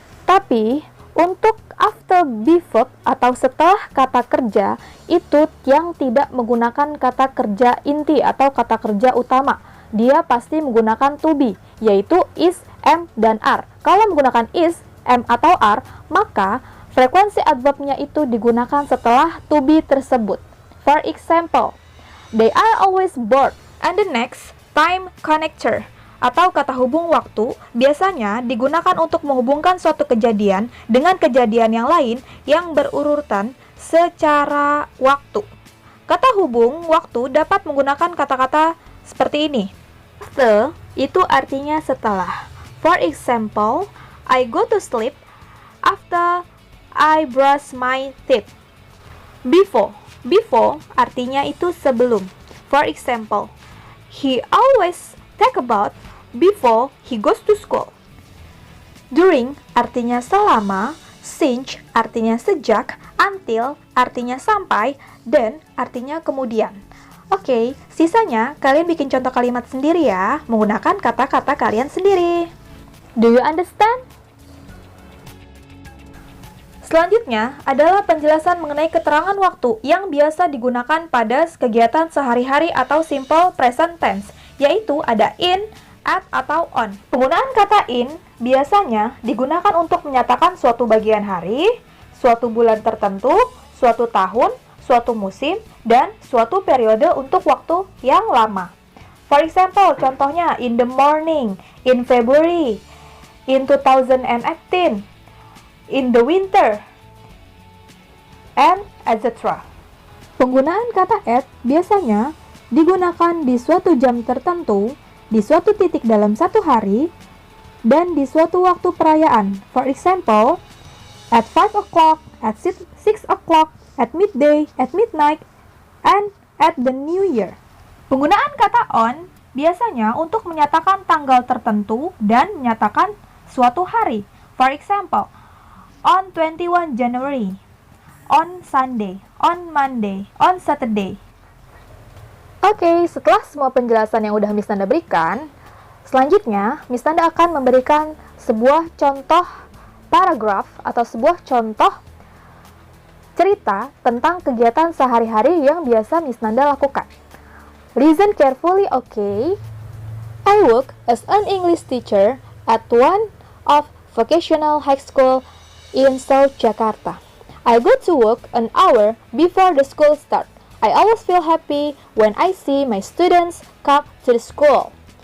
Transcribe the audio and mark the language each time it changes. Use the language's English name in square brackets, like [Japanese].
[Indonesian] Tapi, untuk after be verb atau setelah kata kerja, itu yang tidak menggunakan kata kerja inti atau kata kerja utama. Dia pasti menggunakan to be, yaitu is, am, dan are. Kalau menggunakan is, am, atau are, maka frekuensi adverbnya itu digunakan setelah to be tersebut. [English] For example, they are always bored. And the next, time connector. [Indonesian] atau kata hubung waktu biasanya digunakan untuk menghubungkan suatu kejadian dengan kejadian yang lain yang berurutan secara waktu. Kata hubung waktu dapat menggunakan kata-kata seperti ini. After itu artinya setelah. [English] For example, I go to sleep after I brush my teeth. Before [Indonesian] artinya itu sebelum. [English] For example, he always take a bath before he goes to school. [Indonesian] During artinya selama, since artinya sejak, until artinya sampai, then artinya kemudian. Oke, sisanya kalian bikin contoh kalimat sendiri ya, menggunakan kata-kata kalian sendiri. [English] Do you understand? [Indonesian] Selanjutnya adalah penjelasan mengenai keterangan waktu yang biasa digunakan pada kegiatan sehari-hari atau simple present tense, yaitu ada in, at, atau on. Penggunaan kata in biasanya digunakan untuk menyatakan suatu bagian hari, suatu bulan tertentu, suatu tahun, suatu musim, dan suatu periode untuk waktu yang lama. [English] For example, contohnya in the morning, in February, in 2018, in the winter, and etc. [Indonesian] Penggunaan kata at biasanya digunakan di suatu jam tertentu, di suatu titik dalam satu hari, dan di suatu waktu perayaan. [English] For example, at 5 o'clock, at 6 o'clock, at midday, at midnight, and at the new year. [Indonesian] Penggunaan kata on biasanya untuk menyatakan tanggal tertentu dan menyatakan suatu hari. [English] For example, on 21 January, on Sunday, on Monday, on Saturday. [Indonesian] Oke, setelah semua penjelasan yang udah Miss Nanda berikan, selanjutnya Miss Nanda akan memberikan sebuah contoh paragraf atau sebuah contoh cerita tentang kegiatan sehari-hari yang biasa Miss Nanda lakukan. [English] Listen carefully, okay? I work as an English teacher at one of vocational high school in South Jakarta. I go to work an hour before the school starts. I always feel happy when I see my students come to the school.